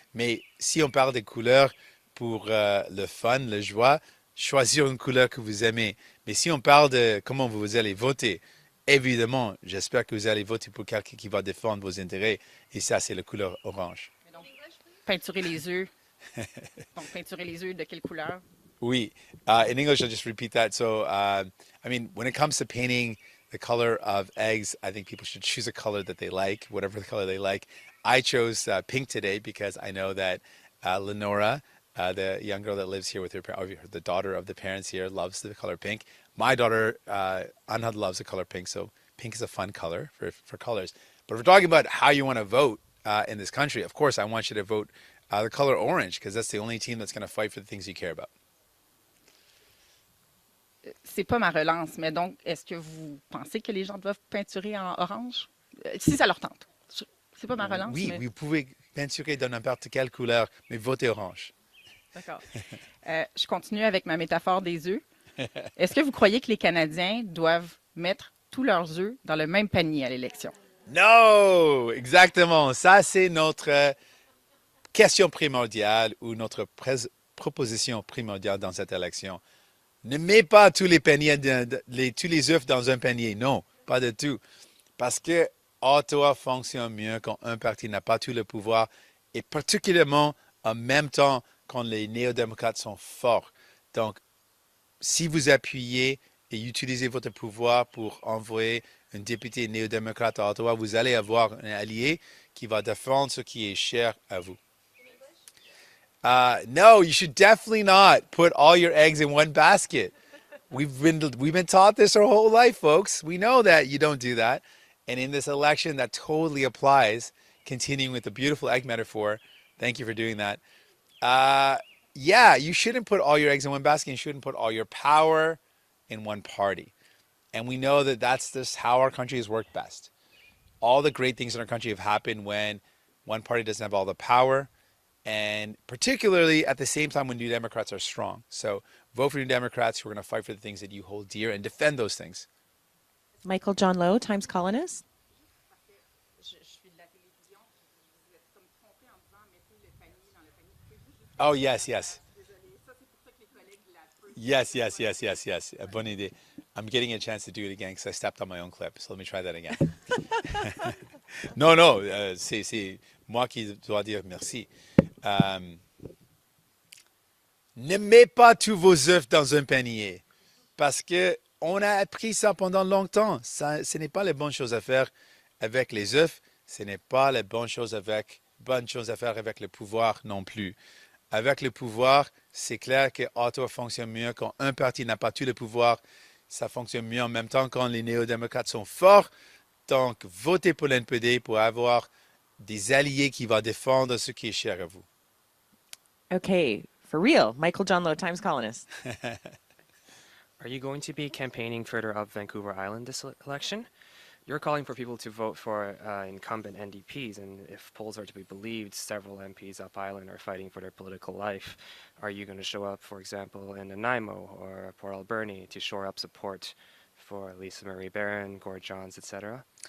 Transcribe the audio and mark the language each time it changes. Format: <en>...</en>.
<fr>Mais si on parle des couleurs pour le fun, la joie, choisir une couleur que vous aimez. Mais si on parle de comment vous allez voter, évidemment, j'espère que vous allez voter pour quelqu'un qui va défendre vos intérêts. Et ça, c'est la couleur orange. Donc, peinturer les œufs. Donc, peinturer les œufs de quelle couleur? Oui.</fr> <en>In English, I'll just repeat that. So, I mean, when it comes to painting the color of eggs, I think people should choose a color that they like, whatever the color they like. I chose pink today because I know that Lenora, the young girl that lives here with the daughter of the parents here, loves the color pink. My daughter, Anna, loves the color pink, so pink is a fun color for colors. But if we're talking about how you want to vote in this country, of course, I want you to vote the color orange because that's the only team that's going to fight for the things you care about.</en> <fr>C'est pas ma relance, mais donc, est-ce que vous pensez que les gens doivent peinturer en orange? Si ça leur tente. C'est pas ma relance. Oui, mais... vous pouvez peinturer de n'importe quelle couleur, mais votez orange. D'accord. Je continue avec ma métaphore des œufs. Est-ce que vous croyez que les Canadiens doivent mettre tous leurs œufs dans le même panier à l'élection? Non, exactement. Ça, c'est notre question primordiale ou notre proposition primordiale dans cette élection. Ne mets pas tous les paniers, tous les œufs dans un panier. Non, pas du tout. Parce que Ottawa fonctionne mieux quand un parti n'a pas tout le pouvoir et particulièrement en même temps quand les néo-démocrates sont forts. Donc, si vous appuyez et utilisez votre pouvoir pour envoyer un député néo-démocrate à Ottawa, vous allez avoir un allié qui va défendre ce qui est cher à vous.</fr> <en>No, you should definitely not put all your eggs in one basket. We've been taught this our whole life, folks. We know that you don't do that. And in this election, that totally applies. Continuing with the beautiful egg metaphor. Thank you for doing that. Yeah, you shouldn't put all your eggs in one basket. You shouldn't put all your power in one party. And we know that that's just how our country has worked best. All the great things in our country have happened when one party doesn't have all the power, and particularly at the same time when New Democrats are strong. So vote for New Democrats who are going to fight for the things that you hold dear and defend those things. Michael John Lowe, Times Colonist. Oh, yes, yes.</en> <fr>Yes. Bonne idée.</fr> <en>I'm getting a chance to do it again because I stepped on my own clip. So let me try that again.</en> <fr>Non, c'est moi qui dois dire merci. Ne mets pas tous vos œufs dans un panier parce que on a appris ça pendant longtemps. Ce n'est pas la bonne chose à faire avec les œufs. Ce n'est pas la bonne chose à faire avec le pouvoir non plus. Avec le pouvoir, c'est clair que Ottawa fonctionne mieux quand un parti n'a pas tout le pouvoir. Ça fonctionne mieux en même temps quand les néo-démocrates sont forts. Donc, votez pour l'NPD pour avoir des alliés qui vont défendre ce qui est cher à vous.</fr> <en>Okay, for real, Michael John Lowe, Times Colonist. Are you going to be campaigning further up Vancouver Island this election? You're calling for people to vote for incumbent NDPs, and if polls are to be believed, several MPs up island are fighting for their political life. Are you going to show up, for example, in Nanaimo or Port Alberni to shore up support for Lisa Marie Barron, Gord Johns, etc.?</en>